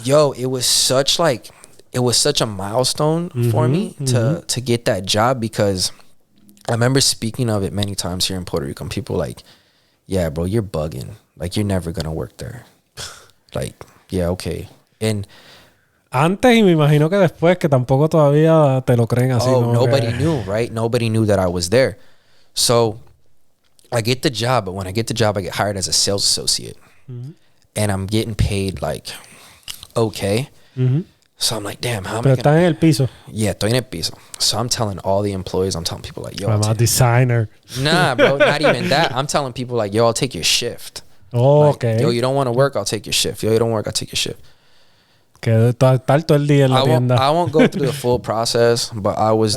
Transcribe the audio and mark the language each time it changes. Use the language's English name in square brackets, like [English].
[English] Yo, it was such a milestone for me to get that job, because I remember speaking of it many times here in Puerto Rico, and people like, yeah, bro, you're bugging. Like, you're never going to work there. Like, yeah, okay. And [Spanish] antes, y me imagino que después, que tampoco todavía te lo creen así. [English] Oh, nobody knew, right? Nobody knew that I was there. So I get the job, but when I get the job, I get hired as a sales associate. And I'm getting paid like, okay. So I'm like, damn, how am I [Spanish] estás en el piso. Yeah, estoy en el piso. [English] So I'm telling all the employees, I'm telling people like, yo, I'm a designer. Nah, bro, not even that. I'm telling people like, yo, I'll take your shift. Oh, like, okay. Yo, you don't want to work, I'll take your shift. Yo, you don't work, I'll take your shift. [Spanish] Que estar todo el día en la tienda. [English] I won't go through the full process, but I was